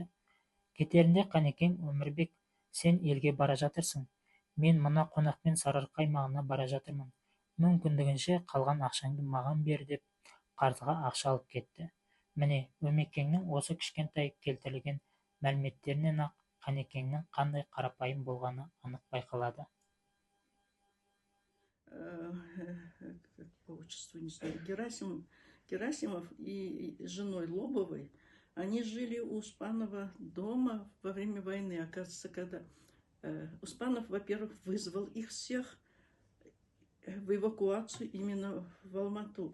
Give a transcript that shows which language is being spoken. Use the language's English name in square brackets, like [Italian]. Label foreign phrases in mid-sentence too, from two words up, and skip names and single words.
[Kazakh] Кетерінде Қанекең: Өмірбек, сен елге бара жатырсың, мен мына қонақпен Сарыарқа аймағына бара жатырмын, мүмкіндігінше қалған ақшаңды маған бер деп қарызға ақша алып кетті. Міне, Өмекеңнің осы кішкентай келтірілген мәліметтерінен ақ Қанекеңнің қандай қарапайым болғаны анық байқалады. [Russian] По отчеству не знаю, Герасимов и женой Лобовой, они жили у Успанова дома во время войны. Оказывается, когда Успанов, во-первых, вызвал их всех в эвакуацию именно в Алмату.